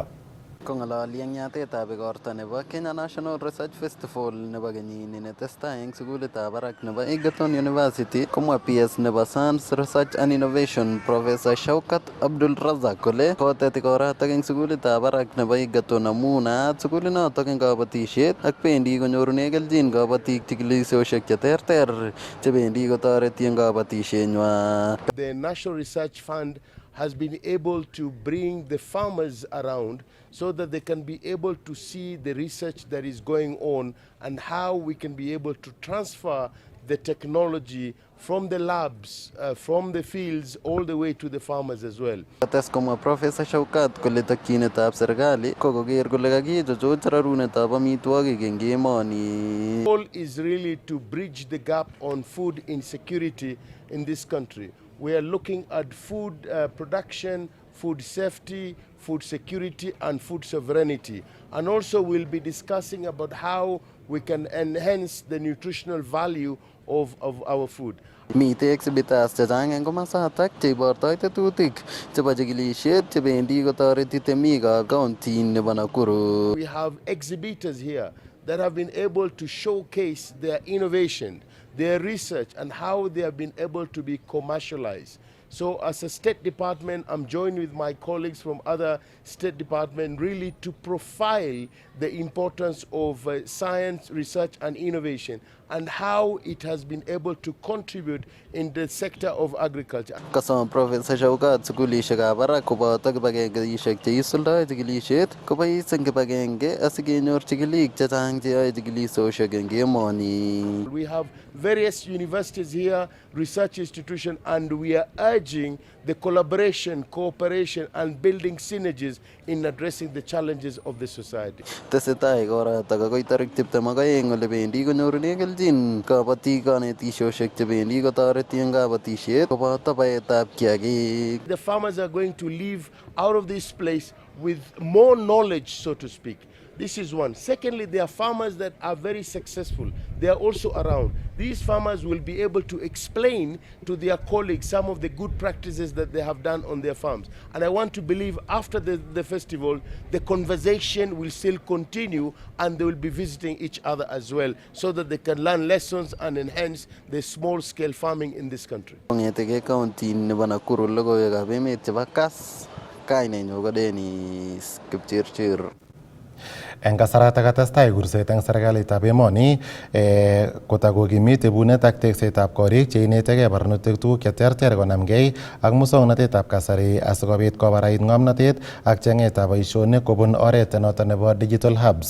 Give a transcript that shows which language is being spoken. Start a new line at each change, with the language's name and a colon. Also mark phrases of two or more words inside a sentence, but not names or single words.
Kalenjin: Kong'ololi eng yatetab igorta nebo Kenya National Research Festival nebo kenyini netestai eng sukulitab barak nebo Egerton University komwa PS nebo Science Research and Innovation Professor Shaukat Abdul Razak kole kotet igoratak eng sukulitab barak nebo Egerton amu naat sukulinotok eng kabatisiet ak bendi konyorune keljin kabatik chikilishoshek cheterter chebendi kotoreti eng kabatisienywa.
English: The National Research Fund has been able to bring the farmers around so that they can be able to see the research that is going on and how we can be able to transfer the technology from the labs, from the fields, all the way to the farmers as well.
Kalenjin: Kates komwa Professor Shaukat kole tokyinetab serikali ko koker kole kakichuchuch rarunetab amitwogik eng emoni.
English: The goal is really to bridge the gap on food insecurity in this country. We are looking at food production, food safety, food security and food sovereignty. And also we'll be discussing about how we can enhance the nutritional value of our food.
Kalenjin: Mitei exhibitors chechang eng komasatak cheibortoi tetutik chebo chikilisiet chebendi kotoreti temikab county nebo Nakuru.
English: We have exhibitors here that have been able to showcase their innovation, their research and how they have been able to be commercialized. So as a State Department, I'm joined with my colleagues from other State Department really to profile the importance of science, research and innovation and how it has been able to contribute in the sector of agriculture.
Kalenjin: Kasom Professor Shaukat sukulishekab barak koboto kibagengeishek cheisuldae chikilisiet kobois eng kibagenge asikenyor chikilik chechang cheyoe chikilishoshek eng emoni.
English: We have various universities here, research institutions, and we are urging the collaboration, cooperation and building synergies in addressing the challenges of the society.
Kalenjin: Tesetai igorata akoi tarik 22 ole bendi konyorune keljin kabatik kanetisioshek chebendi kotoreti eng kabatisiet koboto baetab kiagik.
English: The farmers are going to leave out of this place with more knowledge, so to speak. This is one. Secondly, there are farmers that are very successful. They are also around. These farmers will be able to explain to their colleagues some of the good practices that they have done on their farms. And I want to believe after the festival, the conversation will still continue and they will be visiting each other as well so that they can learn lessons and enhance the small-scale farming in this country.
Kalenjin: Kong'etege county nebo Nakuru logoiwekab emet chebo Kass, kainenyu ko Dennis Kipchirchir. Eng kasarata katestai kurset eng serikalitab emoni kotakokimit ibunet ak teksetab korik cheinetegei barnotik tuguk cheterter konamgei ak muswoknatetab kasari asikobit kobarait ng'omnotet ak cheng'etab boisionik kobun oret noto nebo
English: digital hubs.